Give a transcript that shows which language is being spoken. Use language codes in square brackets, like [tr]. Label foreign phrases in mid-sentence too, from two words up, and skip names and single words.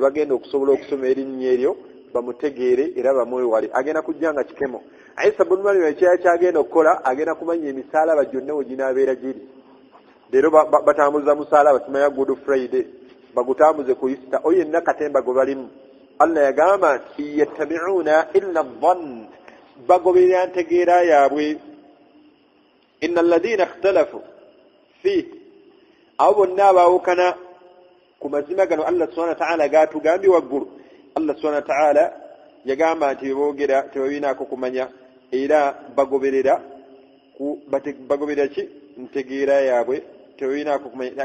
[lg] bagenda okusobola okusoma erinnya eryo bamutegeere era bamwewale agenda kujja nga kikemo Isa bun Maryam ekyaya kyagenda okukola agenda kumanya emisaalaba gyonna we ginaabeera giri leero batambuza musaalaba tumanya [en] Good Friday [lg] bagutambuze ku Easter oyo yenna katemba gwe balimu Allah yagamba nti [ar] يتبعون إلا الظن [lg] bagoberera ntegeera yaabwe. [ar] إن الذين اختلفوا في [lg] abo bonna abaawukana ku mazima gano Allah [ar] سبحانه وتعالى [lg] gaatugambye waggulu. Allah [ar] سبحانه وتعالى [lg] yagamba nti boogera tebabinaako kumanya era bagoberera ki ntegeera yaabwe tebabinaako kumanya.